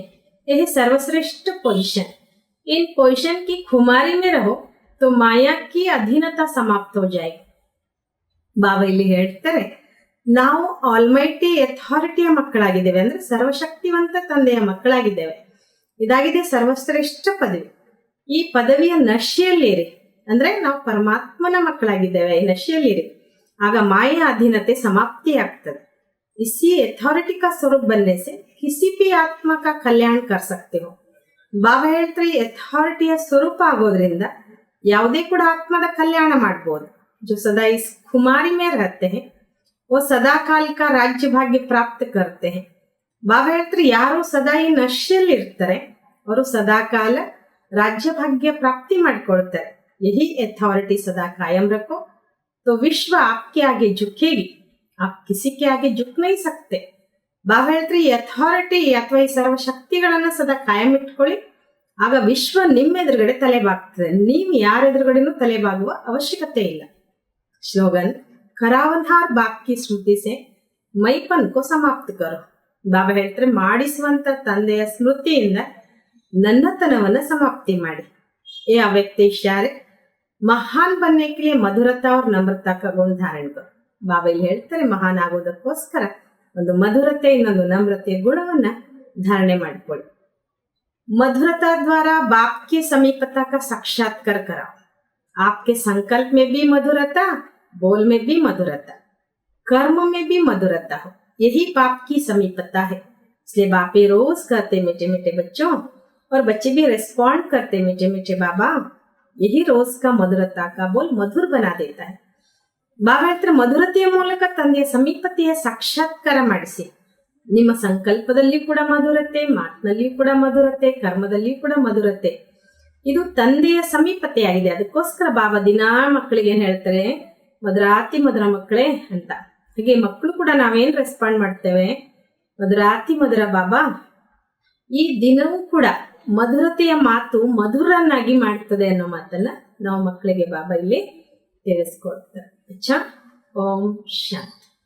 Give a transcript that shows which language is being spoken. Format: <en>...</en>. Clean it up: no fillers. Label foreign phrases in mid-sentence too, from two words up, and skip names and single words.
<hi>यह सर्वश्रेष्ठ पोजीशन. इन पोजीशन की खुमारी में रहो तो माया की अधीनता समाप्त हो जाएगी.</hi> <kn>ಬಾಬಾ ಇಲ್ಲಿ ಹೇಳ್ತಾರೆ, ನಾವು</kn> <en>almighty authority</en> <kn>ಮಕ್ಕಳಾಗಿದ್ದೇವೆ, ಅಂದ್ರೆ ಸರ್ವಶಕ್ತಿವಂತ ತಂದೆಯ ಮಕ್ಕಳಾಗಿದ್ದೇವೆ. ಇದಾಗಿದೆ ಸರ್ವಶ್ರೇಷ್ಠ ಪದವಿ. ಈ ಪದವಿಯ ನಶೆಯಲ್ಲಿರಿ, ಅಂದ್ರೆ ನಾವು ಪರಮಾತ್ಮನ ಮಕ್ಕಳಾಗಿದ್ದೇವೆ, ಈ ನಶೆಯಲ್ಲಿರಿ. ಆಗ ಮಾಯಾ ಅಧೀನತೆ ಸಮಾಪ್ತಿ ಆಗ್ತದೆ.</kn> <hi>इसी अथॉरिटी का स्वरूप बनने से किसी भी आत्मा का कल्याण कर सकते हो.</hi> <kn>ಬಾಬಾ ಹೇಳ್ತಾರೆ, ಅಥಾರಿಟಿಯ ಸ್ವರೂಪ ಆಗೋದ್ರಿಂದ ಯಾವುದೇ ಕೂಡ ಆತ್ಮದ ಕಲ್ಯಾಣ ಮಾಡಬಹುದು.</kn> <hi>जो सदा इस खुमारी में रहते हैं वो सदा काल का राज्य भाग्य प्राप्त करते हैं.</hi> <kn>ಬಾಬಾ ಹೇಳ್ತಾರೆ, ಯಾರು ಸದಾ ಈ ನಶೆಯಲ್ಲಿ ಇರ್ತಾರೆ ಅವರು ಸದಾ ಕಾಲ ರಾಜ್ಯ ಭಾಗ್ಯ ಪ್ರಾಪ್ತಿ ಮಾಡಿಕೊಳ್ತಾರೆ.</kn> <hi>यही अथॉरिटी सदा कायम रखो तो विश्व आपके आगे झुकेगी. आप किसी के आगे झुक नहीं सकते.</hi> <kn>ಬಾಬಾ ಹೇಳ್ತಾರೆ, ಈ ಅಥಾರಿಟಿ ಅಥವಾ ಈ ಸರ್ವಶಕ್ತಿಗಳನ್ನ ಸದಾ ಕಾಯಂ ಇಟ್ಕೊಳ್ಳಿ, ಆಗ ವಿಶ್ವ ನಿಮ್ಮ ಎದುರುಗಡೆ ತಲೆಬಾಗ್ತದೆ. ನೀವು ಯಾರ ಎದುರುಗಡೆನೂ ತಲೆಬಾಗುವ ಅವಶ್ಯಕತೆ ಇಲ್ಲ. ಸ್ಲೋಗನ್,</kn> <hi>करावनहार बाकी स्मृति से मैंपन को समाप्त करो.</hi> <kn>ಬಾಬಾ ಹೇಳ್ತಾರೆ, ಮಾಡಿಸುವಂತ ತಂದೆಯ ಸ್ಮೃತಿಯಿಂದ ನನ್ನತನವನ್ನ ಸಮಾಪ್ತಿ ಮಾಡಿ.</kn> <hi>ए अव्यक्त इशारे महान बनने के लिए मधुरता और नम्रता का गुण धारण करो.</hi> <kn>ಬಾಬಾ ಇಲ್ಲಿ ಹೇಳ್ತಾರೆ, ಮಹಾನ್ ಆಗೋದಕ್ಕೋಸ್ಕರ ಒಂದು ಮಧುರತೆ ಇನ್ನೊಂದು ನಮ್ರತೆಯ ಗುಣವನ್ನ ಧಾರಣೆ ಮಾಡಿಕೊಳ್ಳಿ.</kn> <hi>मधुरता द्वारा बाप की समीपता का साक्षात्कार कराओ. आपके संकल्प में भी मधुरता, बोल में भी मधुरता, कर्म में भी मधुरता हो. यही बाप की समीपता है. इसलिए बाप ये रोज कहते, मीठे मीठे बच्चों, और बच्चे भी रिस्पॉन्ड करते, मीठे मीठे बाबा. यही रोज का मधुरता का बोल मधुर बना देता है.</hi> <kn>ಬಾಬಾ ಹತ್ರ ಮಧುರತೆಯ ಮೂಲಕ ತಂದೆಯ ಸಮೀಪತೆಯ ಸಾಕ್ಷಾತ್ಕಾರ ಮಾಡಿಸಿ. ನಿಮ್ಮ ಸಂಕಲ್ಪದಲ್ಲಿ ಕೂಡ ಮಧುರತೆ, ಮಾತಿನಲ್ಲಿಯೂ ಕೂಡ ಮಧುರತೆ, ಕರ್ಮದಲ್ಲಿಯೂ ಕೂಡ ಮಧುರತೆ. ಇದು ತಂದೆಯ ಸಮೀಪತೆಯಾಗಿದೆ. ಅದಕ್ಕೋಸ್ಕರ ಬಾಬಾ ದಿನಾ ಮಕ್ಕಳಿಗೆ ಏನ್ ಹೇಳ್ತಾರೆ, ಮಧುರಾತಿ ಮಧುರ ಮಕ್ಕಳೇ ಅಂತ. ಹಾಗೆ ಮಕ್ಕಳು ಕೂಡ ನಾವೇನ್ ರೆಸ್ಪಾಂಡ್ ಮಾಡ್ತೇವೆ, ಮಧುರಾತಿ ಮಧುರ ಬಾಬಾ. ಈ ದಿನವೂ ಕೂಡ ಮಧುರತೆಯ ಮಾತು ಮಧುರನ್ನಾಗಿ ಮಾಡ್ತದೆ ಅನ್ನೋ ಮಾತನ್ನ ನಾವು ಮಕ್ಕಳಿಗೆ ಬಾಬಾ ಇಲ್ಲಿ ತಿಳಿಸ್ಕೊಡ್ತಾರೆ.</kn> <hi>अच्छा, ओम शांति.</hi>